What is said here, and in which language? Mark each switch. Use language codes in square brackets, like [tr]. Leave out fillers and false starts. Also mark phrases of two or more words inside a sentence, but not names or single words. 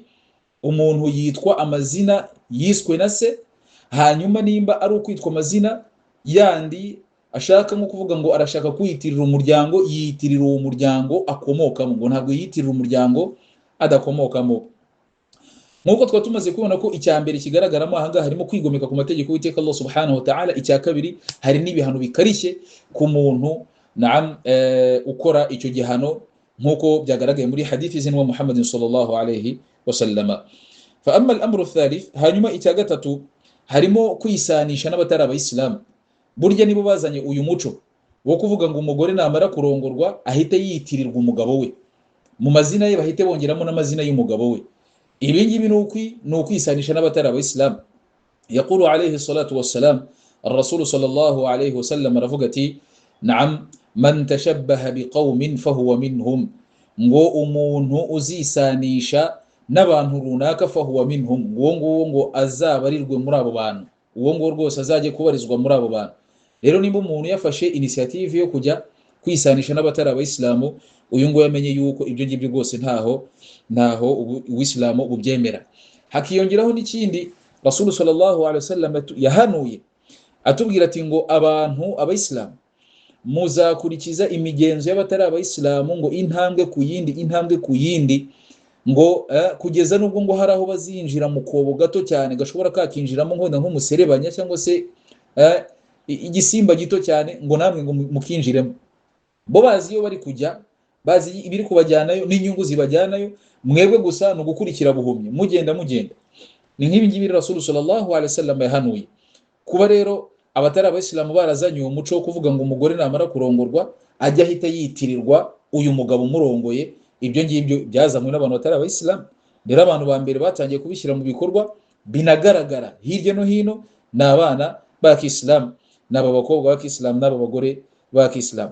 [rw] Umuntu yitwa amazina yiswe na se, hanyuma nimba ari ukwitwa amazina yandi ashaka nko kuvuga ngo arashaka kwiyitirira umuryango, yiyitirira uwo muryango akomokamo, ngo ntabwo yiyitirira umuryango adakomokamo. Nkuko twa tumaze kubona ko icya mbere kigaragaramo ahanga harimo kwigomeka ku mategeko y'Uwiteka Allah [ar] سبحانه وتعالى, [rw] icya kabiri hari n'ibihano bikarishye ku muntu ukora icyo gihano, nkuko byagaragaye muri hadithi z'intumwa Muhammad [ar] صلى الله عليه وسلم. فأما الأمر الثالث, [rw] hanyuma icya gatatu harimo kwisanisha n'abatari abayisilamu. Burya nibo bazanye uyu muco wo kuvuga ngo umugore namara kurongorwa ahite yitirirwa umugabo we, mu mazina ye bahite bongeramo n'amazina y'umugabo we. Ibi ngibi ni ukwisanisha n'abatari abayisilamu. [ar] يقول عليه الصلاة والسلام, الرسول صلى الله عليه وسلم [rw] aravuga ati [ar] نعم من تشبه بقوم فهو منهم, [rw] ngo umuntu uzisanisha n'abantu runaka [ar] فهو منهم, [rw] ngo azabarirwe muri abo bantu, uwo ngo rwose azajye kubarizwa muri abo bantu. Rero nimba umuntu yafashe initiative yo kujya kwisanisha n'abatari abayisilamu, uyu ngo yamenye yuko ibyo ngibyo rwose ntaho Uislamu bubyemera. Hakiyongeraho n'ikindi Rasul [ar] صلى الله عليه وسلم [rw] yahanuye atubwira ati ngo abantu abayisilamu muzakurikiza imigenzo y'abatari abayisilamu, ngo intambwe ku yindi, ngo kugeza nubwo ngo hari aho bazinjira mu kobo gato cyane gashobora kakinjiramo nk'umuserebanya cyangwa se igisimba gito cyane, ngo namwe ngo mukinjiremo. Bo bazi iyo bari kujya, bazi ibiri kubajyanayo n'inyungu zibajyanayo, mwebwe gusa no gukurikira buhumye mugenda. Ni nk'ibi ngibi Rasul [ar] صلى الله عليه وسلم [rw] yahanuye. Kuba rero abatari abayisilamu barazanye uwo muco wo kuvuga ngo umugore namara kurongorwa ajya ahita yitirirwa uyu mugabo umurongoye, ibyo ngibyo byazanywe n'abantu batari abayisilamu. Rero abantu ba mbere batangiye kubishyira mu bikorwa binagaragara hirya no hino ni abana ba kisilamu, n'aba bakobwa ba kisilamu, n'aba bagore ba kisilamu.